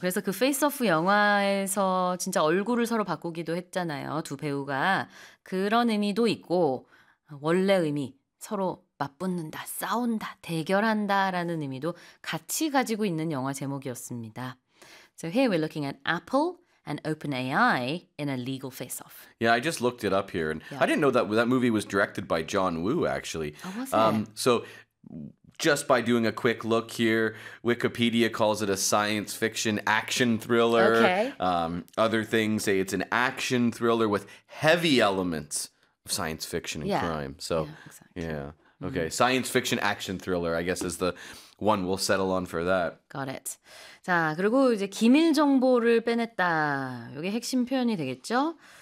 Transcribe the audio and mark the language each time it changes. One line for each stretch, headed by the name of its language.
Korean: 그래서 그 페이스오프 영화에서 진짜 얼굴을 서로 바꾸기도 했잖아요. 두 배우가. 그런 의미도 있고 원래 의미, 서로 맞붙는다, 싸운다, 대결한다라는 의미도 같이 가지고 있는 영화 제목이었습니다.
English: So here we're looking at Apple and OpenAI in a legal face-off. Yeah, I just looked it up here. And yeah. I didn't know that that movie was directed by John Woo, actually. Oh, was it? So just by doing a quick look here, Wikipedia calls it a science fiction action thriller. Okay. Other things say it's an action thriller with heavy elements science fiction and crime. So, yeah. Exactly. Yeah. Okay. Mm. Science fiction action thriller, I guess, is the one we'll settle on for that. Got it.
Korean: 자, 그리고 이제 기밀 정보를 빼냈다. 이게 핵심 표현이 되겠죠?